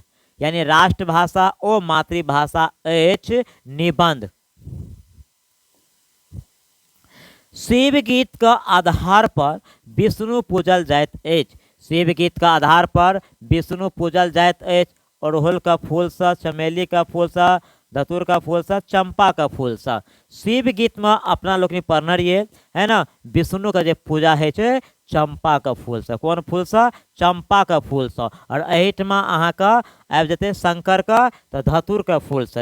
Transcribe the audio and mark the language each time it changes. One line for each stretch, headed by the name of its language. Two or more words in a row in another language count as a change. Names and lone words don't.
Maithili: यानी राष्ट्रभाषा ओ मातृभाषा अछि निबंध। शिव गीत का आधार पर विष्णु पूजल जाइत अछि। शिव गीत का आधार पर विष्णु पूजल जाइत अछि अड़हुल का फूल से, चमेली का फूल से, धतूर का फूल से, चंपा का फूल से। शिव गीत में अपना लोग पढ़ने रहिए है ना, विष्णु का जो पूजा है चंपा का फूल से। कौन फूल से? चंपा का फूल से। और एहिठ में अहाँ का आबि जेते शंकर का तो धतूर का फूल से।